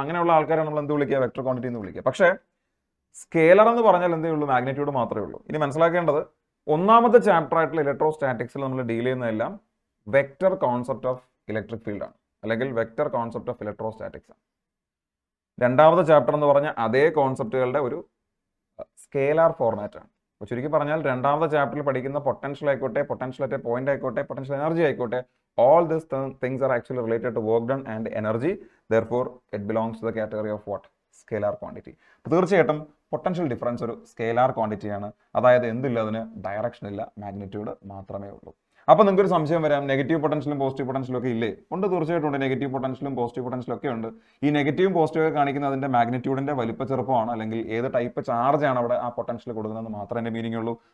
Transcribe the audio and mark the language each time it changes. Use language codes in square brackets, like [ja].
[ml] അങ്ങനെയുള്ള ആൾക്കാരാണ് നമ്മൾ എന്ത് വിളിക്കുക? വെക്ടർ ക്വാണ്ടിറ്റി എന്ന് വിളിക്കുക. പക്ഷേ സ്കേലർ എന്ന് പറഞ്ഞാൽ എന്തേ ഉള്ളൂ? മാഗ്നിറ്റ്യൂഡ് മാത്രമേ ഉള്ളൂ. ഇനി മനസ്സിലാക്കേണ്ടത്, ഒന്നാമത്തെ ചാപ്റ്റർ ആയിട്ടുള്ള ഇലക്ട്രോസ്റ്റാറ്റിക്സിൽ നമ്മൾ ഡീൽ ചെയ്യുന്നതെല്ലാം vector concept of electric field ആണ്, അല്ലെങ്കിൽ വെക്ടർ കോൺസെപ്റ്റ് ഓഫ് ഇലക്ട്രോസ്റ്റാറ്റിക്സ് ആണ്. രണ്ടാമത്തെ ചാപ്റ്റർ എന്ന് പറഞ്ഞാൽ അതേ കോൺസെപ്റ്റുകളുടെ ഒരു സ്കേലാർ ഫോർമാറ്റ് ആണ്. അപ്പോൾ ചുരുക്കി പറഞ്ഞാൽ രണ്ടാമത്തെ ചാപ്റ്ററിൽ പഠിക്കുന്ന പൊട്ടൻഷ്യൽ ആയിക്കോട്ടെ, പൊട്ടൻഷ്യൽ അറ്റ് എ പോയിന്റ് ആയിക്കോട്ടെ, പൊട്ടൻഷ്യൽ എനർജി ആയിക്കോട്ടെ, [en] all these things are actually related to work done and energy, therefore it belongs to the category of what? Scalar quantity. [ml] അപ്പോൾ തീർച്ചയായിട്ടും പൊട്ടൻഷ്യൽ ഡിഫറൻസ് ഒരു സ്കേലാർ ക്വാണ്ടിറ്റി ആണ്. അതായത് എന്തില്ല, അതിന് direction ഇല്ല, മാഗ്നിറ്റ്യൂഡ് മാത്രമേ ഉള്ളൂ. അപ്പോൾ നിങ്ങൾക്ക് ഒരു സംശയം വരാം, നെഗറ്റീവ് പൊട്ടൻഷ്യലും പോസിറ്റീവ് പൊട്ടൻഷ്യലും ഒക്കെ ഇല്ലേ? ഉണ്ട്, തീർച്ചയായിട്ടും ഉണ്ട്. നെഗറ്റീവ് പൊട്ടൻഷ്യലും പോസിറ്റീവ് പൊട്ടൻഷ്യലും ഒക്കെ ഉണ്ട്. ഈ നെഗറ്റീവും പോസിറ്റീവ് ഒക്കെ കാണിക്കുന്ന അതിന്റെ മാഗ്നിറ്റ്യൂഡിന്റെ വലിപ്പ ചെറുപ്പമാണ്, അല്ലെങ്കിൽ ഏത് ടൈപ്പ് ചാർജ് ആണ് അവിടെ ആ പൊട്ടൻഷ്യൽ കൊടുക്കുന്നതെന്ന് മാത്രമേ എൻ്റെ മീനിങ് ഉള്ളൂ.